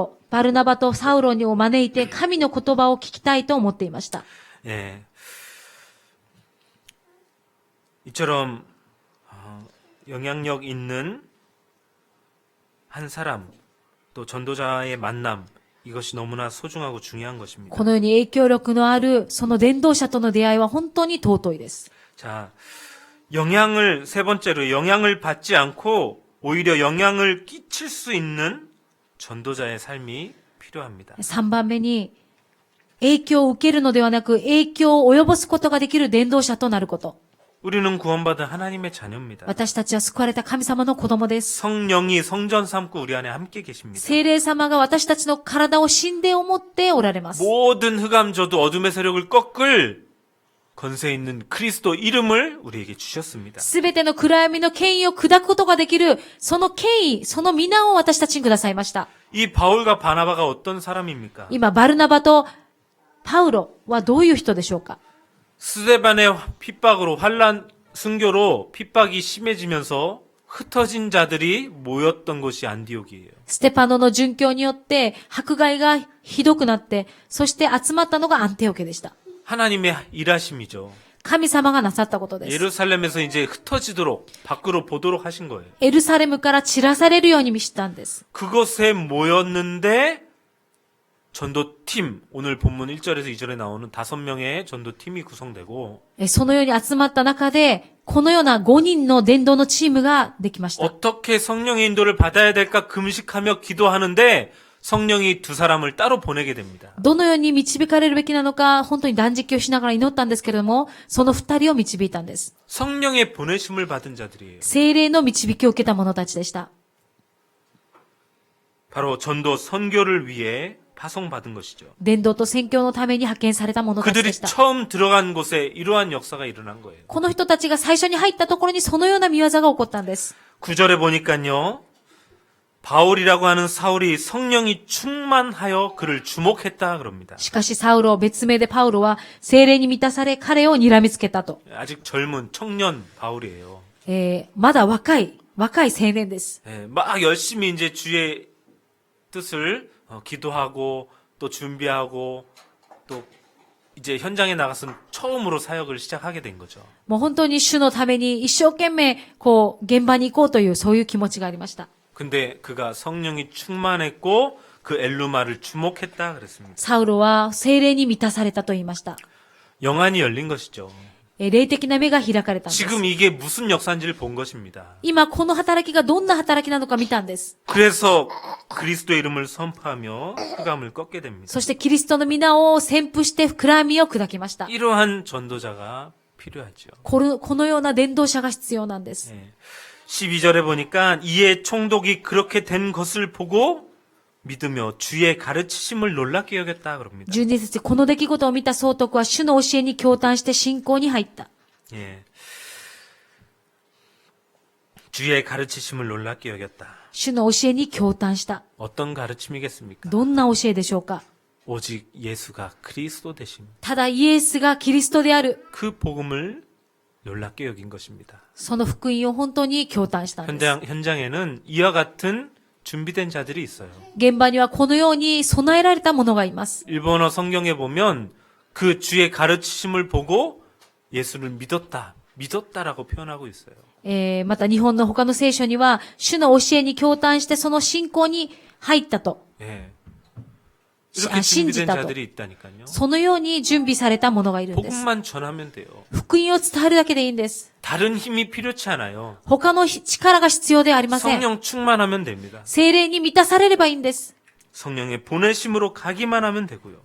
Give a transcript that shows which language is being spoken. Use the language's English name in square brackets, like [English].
[Japanese] バルナバとサウロを招いて神の言葉を聞きたいと思っていました。 [Korean] 예. 이처럼 영향력 있는 한 사람 또 전도자의 만남 이것이 너무나 소중하고 중요한 것입니다. [Japanese] このように影響力のあるその伝道者との出会いは本当に尊いです。 [Korean] 자, 세 번째로 영향을 받지 않고 오히려 영향을 끼칠 수 있는 전도자의 삶이 필요합니다. [Japanese] 3番目に、影響を受けるのではなく、影響を及ぼすことができる伝道者となること。 [Korean] 우리는 구원받은 하나님의 자녀입니다. [Japanese] 私たちは救われた神様の子供です。 [Korean] 성령이 성전 삼고 우리 안에 함께 계십니다. [Japanese] 聖霊様が私たちの体を神殿を持っておられます。 [Korean] 모든 흑암저도 어둠의 세력을 꺾을 권세 있는 그리스도 이름을 우리에게 주셨습니다. [Japanese] すべての暗闇の権威を砕くことができる、その権威、その皆を私たちにくださいました。 [Korean] 이 바울과 바나바가 어떤 사람입니까? [Japanese] 今、バルナバとパウロはどういう人でしょうか？ [Korean] 스데반의 핍박으로 순교로 핍박이 심해지면서 흩어진 자들이 모였던 곳이 안디옥이에요. [Japanese] ステパノの殉教によって迫害がひどくなって、そして集まったのがアンテオケでした。 [Korean] 하나님의 일하심이죠. [Japanese] 神様がなさったことです。 [Korean] 예루살렘에서 이제 흩어지도록 밖으로 보도록 하신 거예요. [Japanese] エルサレムから散らされるように見したんです。 [Korean] 그것에 모였는데 전도팀, 오늘 본문 1절에서 2절에 나오는 5명의 전도팀이 구성되고 [Japanese] そのように集まった中で、このような5人の伝道のチームができました。 [Korean] 어떻게 성령의 인도를 받아야 될까 금식하며 기도하는데 성령이 2사람을 따로 보내게 됩니다. [Japanese] どのように導かれるべきなのか、本当に断食をしながら祈ったんですけれども、その2人を導いたんです。 [Korean] 성령의 보내심을 받은 자들이에요. [Japanese] 聖霊の導きを受けた者たちでした。 [Korean] 바로 전도 선교를 위해 파송받은 것이죠. [Japanese] 伝道と宣教のために派遣された者たち [Korean] 그들이 [Japanese] でした。 [Korean] 처음 들어간 곳에 이러한 역사가 일어난 거예요. [Japanese] この人たちが最初に入ったところにそのような見業が起こったんです。 [Korean] 9절에 보니까요. 바울이라고 하는 사울이 성령이 충만하여 그를 주목했다 그럽니다. [Japanese] しかしサウロ、別名でパウロは聖霊に満たされ彼を睨みつけたと。 [Korean] 아직 젊은 청년 바울이에요. [Japanese] まだ若い、若い青年です。 [Korean] 예, 막 열심히 이제 주의 뜻을 기도하고 또 준비하고 또 이제 현장에 나가서 처음으로 사역을 시작하게 된 거죠. [Japanese] もう本当に主のために一生懸命、現場に行こうという、そういう気持ちがありました。 [Korean] 근데 그가 성령이 충만했고 그 엘루마를 주목했다 그랬습니다. [Japanese] サウロは聖霊に満たされたと言いました。 [Korean] 영안이 열린 것이죠. [Japanese] 霊的な目が開かれたんです。 [Korean] 지금 이게 무슨 역사인지를 본 것입니다. [Japanese] 今この働きがどんな働きなのか見たんです。 [Korean] 그래서 그리스도의 이름을 선포하며 흑암을 꺾게 됩니다. [Japanese] そしてキリストの皆を宣布して暗闇を砕きました。 [Korean] 이러한 전도자가 필요하죠. [Japanese] このような伝道者が必要なんです。 [Korean] 예. 12절에 보니까 이에 총독이 그렇게 된 것을 보고 믿으며 주의 가르치심을 놀랍게 여겼다 그럽니다. [Japanese] 12節、この出来事を見た総督は主の教えに驚嘆して信仰に入った。 [Korean] 예. 주의 가르치심을 놀랍게 여겼다. [Japanese] 主の教えに驚嘆した。 [Korean] 어떤 가르침이겠습니까? [Japanese] どんな教えでしょうか。 [Korean] 오직 예수가 그리스도 되심. [Japanese] ただイエスがキリストである。 [Korean] 그 복음을 놀랍게 여긴 것입니다. [Japanese] その福音を本当に驚嘆したんです。 [Korean] 현장에는 이와 같은 준비된 자들이 있어요. [Japanese] 現場にはこのように備えられた者がいます。 [Korean] 일본어 성경에 보면 그 주의 가르치심을 보고 예수를 믿었다라고 표현하고 있어요. [Japanese] また日本の他の聖書には、主の教えに驚嘆してその信仰に入ったと。 [Korean] 예. 이렇게 [Japanese] 信 [Korean] 준비된 [Japanese] じたと。 [Korean] 자들이 있다니까요. [Japanese] そのように準備された者がいるんです。 [Korean] 복음만 전하면 돼요. [Japanese] 福音を伝えるだけでいいんです。 [Korean] 다른 힘이 필요치 않아요. [Japanese] 他の力が必要ではありません。 [Korean] 성령 충만하면 됩니다. [Japanese] 聖霊に満たされればいいんです。 [Korean] 성령의 보내심으로 가기만 하면 되고요.